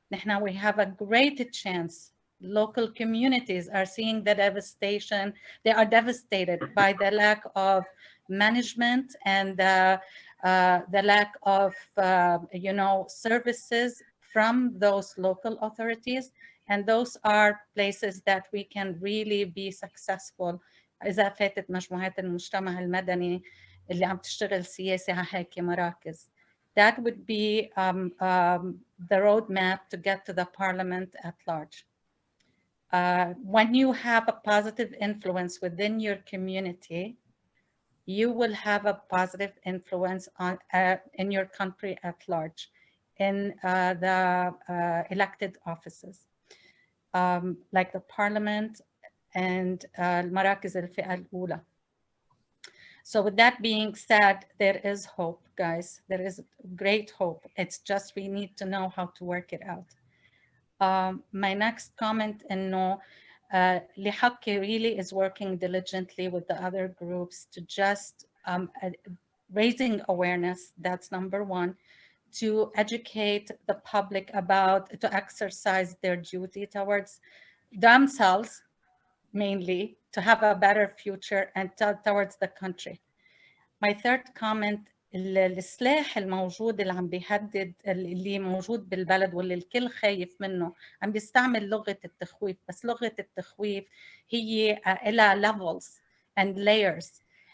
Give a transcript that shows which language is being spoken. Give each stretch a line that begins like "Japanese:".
English: Now we have a great chance. Local communities are seeing the devastation. They are devastated by the lack of management and the lack of services from those local authorities. And those are places that we can really be successful
Arabic: إذا فاتت مجموعات المجتمع المدني اللي عم تشتغل سياسي على هيك مراكز.
English: That would be the roadmap to get to the parliament at large. When you have a positive influence within your community, you will have a positive influence on in your country at large, in the elected offices, like the parliament and
Arabic: المراكز الفئة الأولى.
English: So with that being said, there is hope, guys. There is great hope. It's just we need to know how to work it out. My next comment,
Arabic: إنه
English: لحقي really is working diligently with the other groups to just raising awareness. That's number one. To educate the public about, to exercise their duty towards themselves, mainly, to have a better future and towards the country. My third comment,
Arabic: السلاح الموجود اللي عم بيهدد اللي موجود بالبلد واللي الكل خايف منه عم بيستعمل لغة التخويف، بس لغة التخويف هي إلى
English: levels and layers.